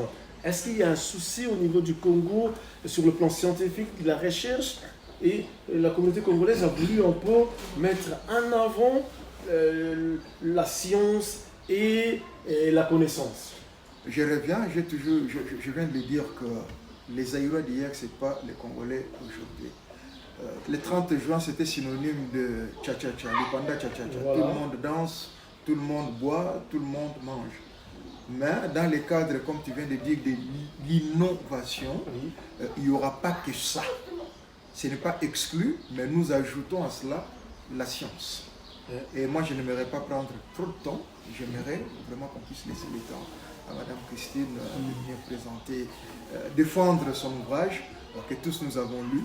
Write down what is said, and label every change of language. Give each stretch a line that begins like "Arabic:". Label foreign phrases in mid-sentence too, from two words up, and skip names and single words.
French: Est-ce qu'il y a un souci au niveau du Congo sur le plan scientifique, de la recherche, et la communauté congolaise a voulu un peu mettre en avant la science et la connaissance? Je reviens, je viens de le dire que les Aïrois d'hier, ce n'est pas les Congolais aujourd'hui. Le 30 juin, c'était synonyme de cha-cha-cha, le panda cha-cha-cha. Voilà. Tout le monde danse, tout le monde boit, tout le monde mange. Mais dans le cadre, comme tu viens de dire, de l'innovation, il n'y aura pas que ça. Ce n'est pas exclu, mais nous ajoutons à cela la science. Et moi, je n'aimerais pas prendre trop de temps. J'aimerais vraiment qu'on puisse laisser le temps à Madame Christine de venir présenter, défendre son ouvrage que tous nous avons lu.